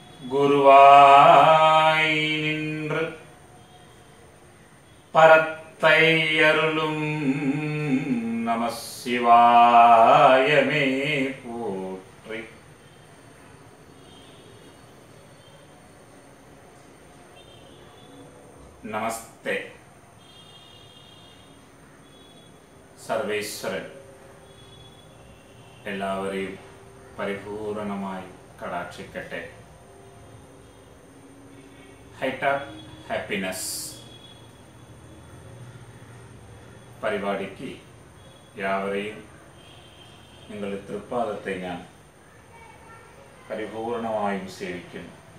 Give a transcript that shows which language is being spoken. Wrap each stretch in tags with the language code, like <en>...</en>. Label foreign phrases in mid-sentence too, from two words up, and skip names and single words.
<ta>குருவாய் நின்று பரத்தை அருளும் நம சிவாயமே போற்றி. நமஸ்தே.</ta> <ml>സർവേശ്വരൻ എല്ലാവരെയും പരിപൂർണമായി കടാക്ഷിക്കട്ടെ. ഹൈറ്റാക് ഹാപ്പിനെസ് പരിപാടിക്ക് യാവരെയും നിങ്ങളുടെ തൃപ്പാദത്തെ ഞാൻ പരിപൂർണമായും സേവിക്കുന്നു.</ml>